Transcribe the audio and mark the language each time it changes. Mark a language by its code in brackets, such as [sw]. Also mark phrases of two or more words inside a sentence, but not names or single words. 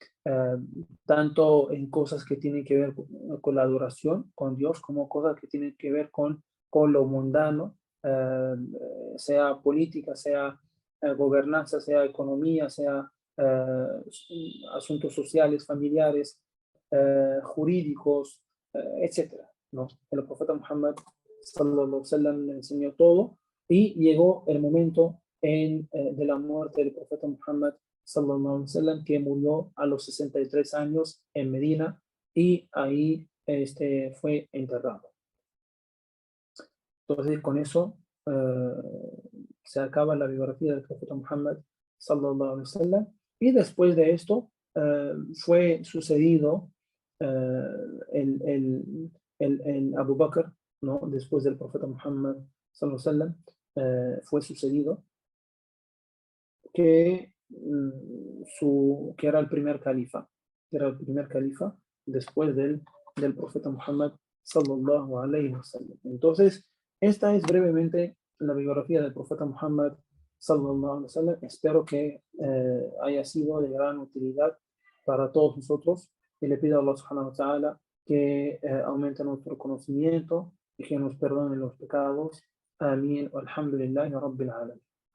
[es] eh, tanto en cosas que tienen que ver con la adoración, con Dios, como cosas que tienen que ver con lo mundano, eh, sea política, sea gobernanza, sea economía, sea asuntos sociales, familiares, jurídicos, etcétera, ¿no? El profeta Muhammad [ar] صلى الله عليه وسلم [es] le enseñó todo y llegó el momento de la muerte del profeta Muhammad [ar] صلى الله عليه وسلم, [es] que murió a los 63 años en Medina y ahí fue enterrado. Entonces, con eso se acaba la biografía del profeta Muhammad [ar] صلى الله عليه وسلم, [es] y después de esto fue sucedido eh, el, el, el Abu Bakr, ¿no? Después del profeta Muhammad [ar] صلى الله عليه وسلم, [es] fue sucedido que era el primer califa, después del profeta Muhammad [ar] صلى الله عليه وسلم. [es] Entonces, esta es brevemente la biografía del profeta Muhammad [ar] صلى الله عليه وسلم. [es] Espero que haya sido de gran utilidad para todos nosotros, y le pido a Allah [ar] سبحانه وتعالى [es] que aumente nuestro conocimiento y que nos perdone los pecados. Amén. [ar] الحمد لله رب العالمين.